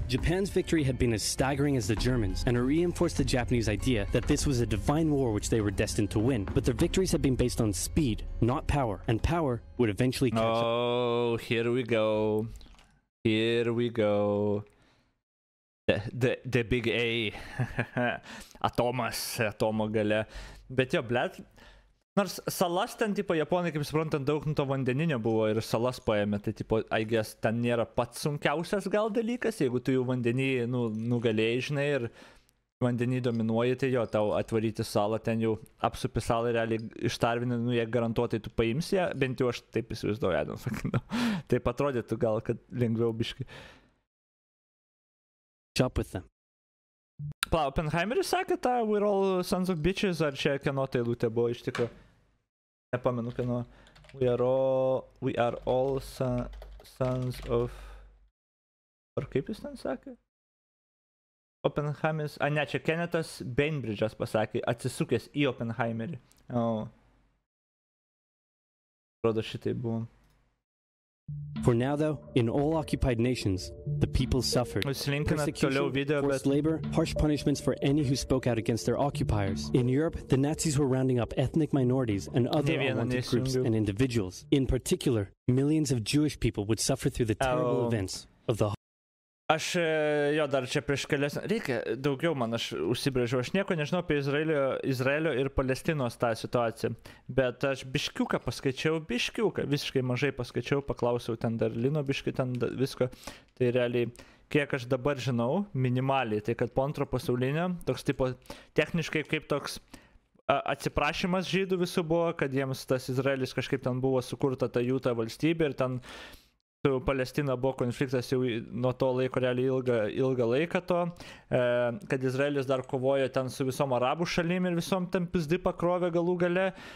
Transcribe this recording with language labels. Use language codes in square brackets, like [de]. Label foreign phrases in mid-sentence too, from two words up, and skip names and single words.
[en] Japan's victory had been as staggering as the Germans, and it reinforced the Japanese idea that this was a divine war which they were destined to win. But their victories had been based on speed, not power, and power would eventually catch up. Oh, here we go. Here we go. The big A. [lt] Atomo gale. Bet jo, blėt, Nors salas ten, tipo, japonai, kaip suprantant, daug to vandeninio buvo ir salas paėmė, tai, tipo, [en] I guess, [lt] ten nėra pats sunkiausias gal dalykas, jeigu tu jau vandenį, nugalėjai, žinai, ir vandenį dominuoji, tai jo, tau atvaryti salą, ten jau apsupi salą, realiai ištarvinį, jie garantuotai tu paimsi ją, bent jau aš taip įsivaizduoju, taip atrodytų gal, kad lengviau biškai. [en] Shop with them. [lt] Oppenheimeris sakė tą [en] We're all sons of bitches, [lt] ar čia kieno tai eilutė buvo iš tikrųjų? Nepamenu, kieno. [en] We are all sons of... [lt] Ar kaip jis ten sakė? Oppenheimeris... ne, čia Kennethas Bainbridge'as pasakė, atsisukęs į Oppenheimerį. Rodo šitai buvo. [en] For now, though, in all occupied nations, the people suffered. Persecution, forced labor, harsh punishments for any who spoke out against their occupiers. In Europe, the Nazis were rounding up ethnic minorities and other unwanted groups and individuals. In particular, millions of Jewish people would suffer through the terrible events of the... [lt] Aš jo dar čia prieš kelias... Reikia daugiau man, aš užsibrėžiau. Aš nieko nežinau apie Izraelio ir Palestinos tą situaciją. Bet aš biškiuką paskaičiau, visiškai mažai paskaičiau, paklausiau ten dar Lino biškai, ten visko. Tai realiai, kiek aš dabar žinau, minimaliai, tai kad po antro pasaulinio, toks tipo, techniškai kaip toks atsiprašymas žydų visų buvo, kad jiems tas Izraelis kažkaip ten buvo sukurta ta jų ta valstybė ir ten su Palestina buvo konfliktas jau nuo to laiko realiai ilgą laiką to, kad Izraelis dar kovojo ten su visom arabų šalim ir visom ten pizdi pakrovė galų gale.